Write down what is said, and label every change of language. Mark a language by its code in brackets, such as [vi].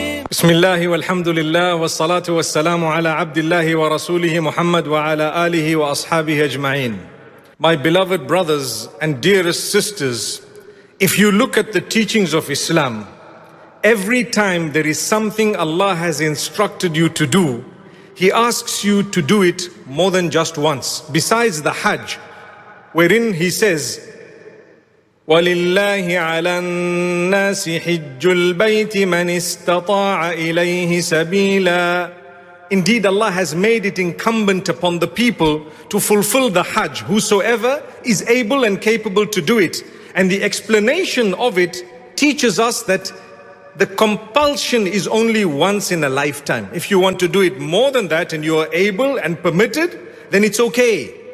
[ar] بسم الله والحمد لله والصلاة والسلام على عبد الله ورسوله محمد وعلى آله وأصحابه أجمعين. [en] My beloved brothers and dearest sisters, if you look at the teachings of Islam, every time there is something Allah has instructed you to do, He asks you to do it more than just once. Besides the Hajj, wherein He says, [ar] وَلِلَّهِ عَلَى النَّاسِ حِجُّ الْبَيْتِ مَنِ اسْتَطَاعَ إِلَيْهِ سَبِيلًا. [en] Indeed, Allah has made it incumbent upon the people to fulfill the Hajj, whosoever is able and capable to do it. And the explanation of it teaches us that the compulsion is only once in a lifetime. If you want to do it more than that and you are able and permitted, then it's okay.